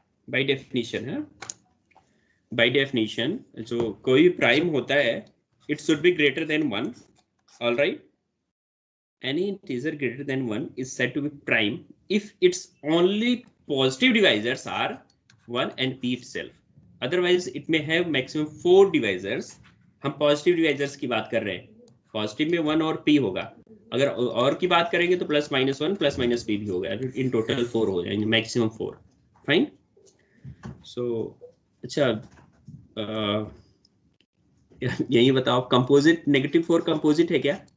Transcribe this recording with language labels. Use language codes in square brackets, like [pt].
[hi] By definition है, by definition जो कोई प्राइम होता है [en] It should be greater than 1, alright. Any integer greater than 1 is said to be prime if its only positive divisors are 1 and p itself. Otherwise it may have maximum 4 divisors. [hi] हम positive divisors की बात कर रहे हैं, positive में 1 और p होगा, अगर और की बात करेंगे तो +-1 +-p भी होगा, इन टोटल 4 हो जाएंगे, मैक्सिमम 4। फाइन। सो अच्छा, यही बताओ, कंपोजिट -4 कंपोजिट है क्या?